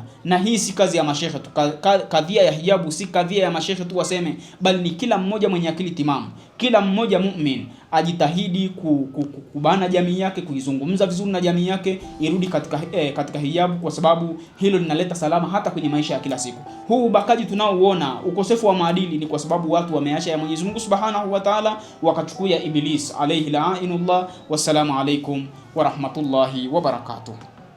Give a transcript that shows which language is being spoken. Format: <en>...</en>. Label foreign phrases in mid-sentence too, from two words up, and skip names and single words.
<sw>Na hii si kazi ya mashehe tu. Kadhia ya hijabu si kadhia ya mashehe tu waseme, bali ni kila mmoja mwenye akili timamu, kila mmoja mu'min ajitahidi kubana jamii yake, kuizungumza vizuri na jamii yake irudi katika hijabu, kwa sababu hilo linaleta salama hata kwenye maisha ya kila siku. Huu ubakaji tunaouona, ukosefu wa maadili, ni kwa sababu watu wameacha ya Mwenyezi Mungu</sw> <ar>سبحانه وتعالى,</ar> <sw>wakachukua Iblis</sw> <ar>عليه لعنة الله. والسلام عليكم ورحمة الله وبركاته.</ar>